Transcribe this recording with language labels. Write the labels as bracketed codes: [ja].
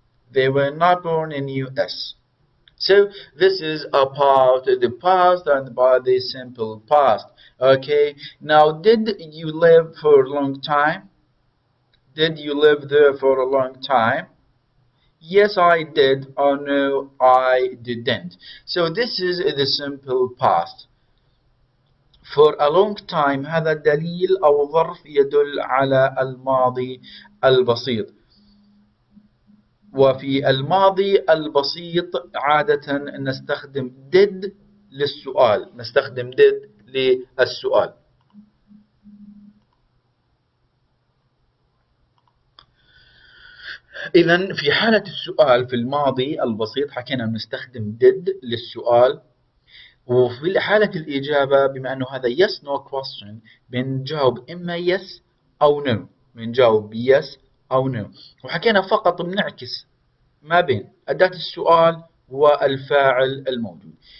[en] They were not born in US. So this is about the past and about the simple past. Okay. Now, did you live for a long time? Did you live there for a long time? Yes, I did. Or no, I didn't. So this is the simple past. For a long time. [ar] هذا دليل أو ظرف يدل على الماضي البسيط. وفي الماضي البسيط عادة نستخدم did للسؤال. نستخدم did للسؤال. إذن في حالة السؤال في الماضي البسيط حكينا نستخدم did للسؤال. وفي حالة الإجابة بما أنه هذا [en] yes no question [ar] بنجاوب إما yes أو no. بنجاوب yes أو no. وحكينا فقط بنعكس ما بين أداة السؤال والفاعل الموجود.